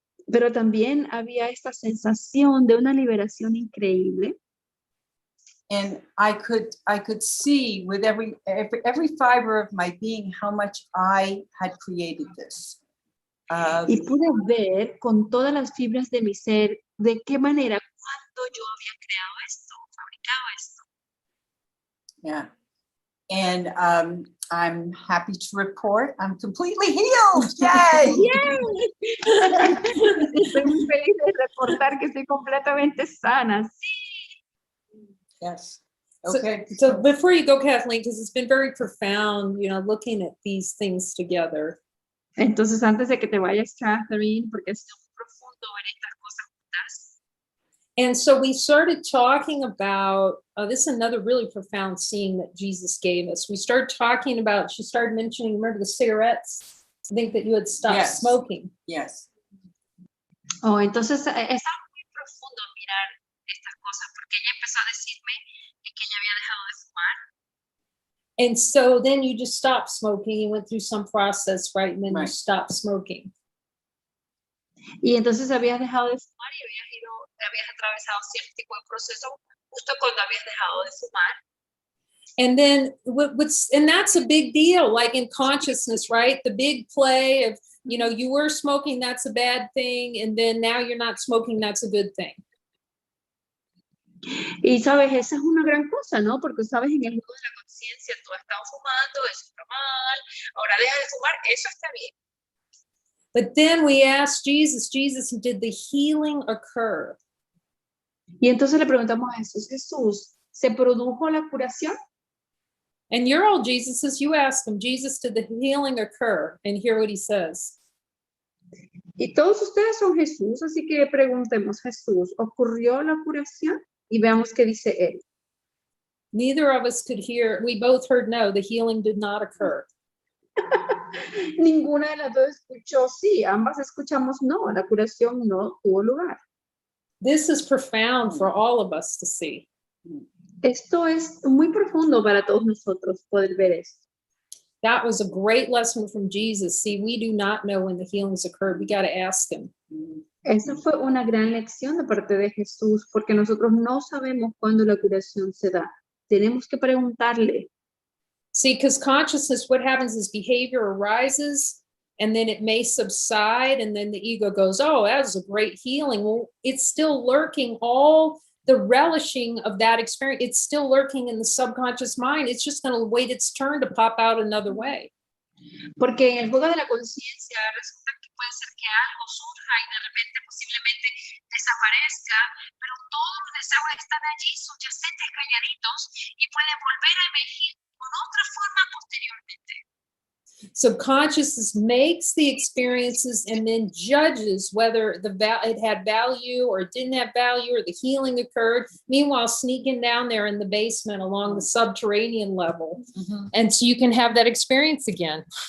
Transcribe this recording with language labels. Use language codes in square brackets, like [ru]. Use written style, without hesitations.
[es] pero también había esta sensación de una liberación increíble. [en] And I could see with every fiber of my being how much I had created this. [es] Y pude ver con todas las fibras de mi ser de qué manera, cuando yo había creado esto, fabricado esto. [en] Yeah. And I'm happy to report I'm completely healed. Yay! [es] Estoy muy feliz de reportar que estoy completamente sana. [en] Yes. So- Okay. So before you go, Kathleen, because it's been very profound, looking at these things together. [es] Entonces, antes de que te vayas, Catherine, porque es muy profundo ver estas cosas juntas. [en] And so we started talking about, this is another really profound scene that Jesus gave us. We started talking about, she started mentioning, remember the cigarettes? I think that you had stopped Yes. smoking. Yes. [es] Oh, entonces, es algo muy profundo mirar estas cosas, porque ella empezó a decirme que ella había dejado de fumar. [en] And so then you just stopped smoking. You went through some process, right? And then you Right. stopped smoking. [es] Y entonces habías dejado de fumar y habías atravesado cierto tipo de proceso justo cuando habías dejado de fumar. [en] And then and that's a big deal, like in consciousness, right? The big play of, you were smoking, that's a bad thing. And then now you're not smoking, that's a good thing. [es] Y sabes, esa es una gran cosa, ¿no? Porque sabes, en el mundo de la conciencia tú has estado fumando, eso está mal, ahora deja de fumar, eso está bien. [en] But then we asked Jesus, did the healing occur? [es] Y entonces le preguntamos a Jesús, ¿se produjo la curación? [en] And you're all Jesuses, you ask him, Jesus, did the healing occur? And hear what he says. [es] Y todos ustedes son Jesús, así que preguntemos, Jesús, ¿ocurrió la curación? Y veamos qué dice él. [en] Neither of us could hear, we both heard no, the healing did not occur. [es] Ninguna de las dos escuchó sí, ambas escuchamos no, la curación no tuvo lugar. [en] This is profound for all of us to see. [es] Esto es muy profundo para todos nosotros poder ver esto. [en] That was a great lesson from Jesus. See, we do not know when the healings occurred. We got to ask him. [es] Esa fue una gran lección de parte de Jesús, porque nosotros no sabemos cuándo la curación se da. Tenemos que preguntarle. [en] See, because consciousness, what happens is behavior arises and then it may subside and then the ego goes, oh, that was a great healing. Well, it's still lurking, all the relishing of that experience, it's still lurking in the subconscious mind. It's just going to wait its turn to pop out another way. [es] Porque en el juego de la conciencia resulta que puede ser que algo surja y de repente posiblemente desaparezca, pero todos los deseos están allí subyacentes, calladitos, y pueden volver a emergir con otra forma posteriormente. [en] So consciousness makes the experiences and then judges whether it had value or it didn't have value or the healing occurred. Meanwhile, sneaking down there in the basement along the subterranean level. Mm-hmm. And so you can have that experience again.